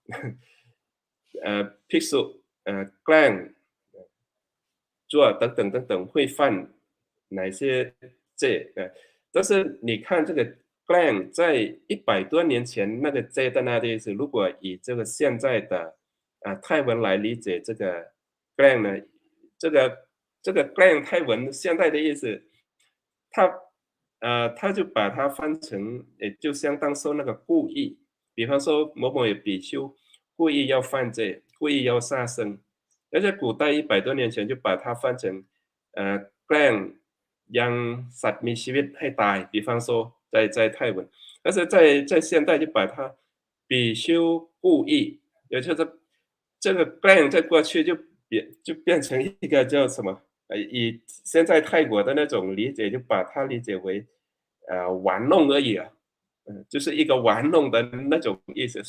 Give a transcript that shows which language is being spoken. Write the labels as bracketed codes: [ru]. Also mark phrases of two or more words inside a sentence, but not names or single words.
[zh] Pixel Glang 做等等等等会犯哪些罪但是你看这个 Glang 在100多年前那个 J 的那的意思，如果以这个现在的泰文来理解这个 Glang 呢，这个 Glang 泰文现在的意思，他就把它翻成，也就相当说那个故意，比方说某某比丘故意要犯罪，故意要杀生，而且古代100多年前就把它翻成แกล้ง让 [th] สัตว์มีชีวิตให้ตาย， [zh] 比方说在泰文，但是在现代就把它比丘故意，也就是这个 glang 在过去就变成一个叫什么？以现在泰国的那种理解，就把它理解为玩弄而已就是一个玩弄的那种意思。